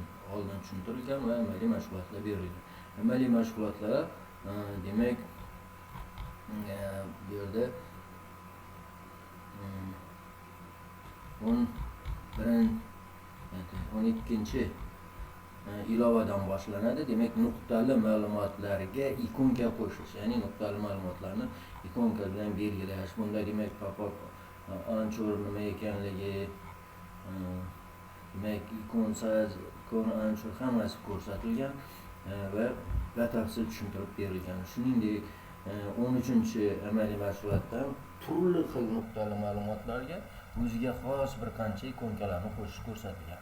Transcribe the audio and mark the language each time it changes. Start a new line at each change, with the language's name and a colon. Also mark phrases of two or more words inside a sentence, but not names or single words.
Uzbek: Oldin tushuntirilgan va amaliy mashg'ulotlar berilgan. Amaliy mashg'ulotlar demak, bu yerda 12 ilovadan boshlanadi. Demak, nuqtali ma'lumotlarga ikonka qo'shish, ya'ni nuqtali ma'lumotlarni ikonka bilan belgilash. Bunda demak,
English: pop-up anchor
Uzbek: nima ekanligi, demak,
English: ikon size, ikon anchor
Uzbek: hammasi ko'rsatilgan va batafsil tushuntirib berilgan. Shuningdek, 13-amaliy mashg'ulotda turli xil nuqtali ma'lumotlarga o'ziga xos bir qancha ikonkalarni qo'shish ko'rsatilgan.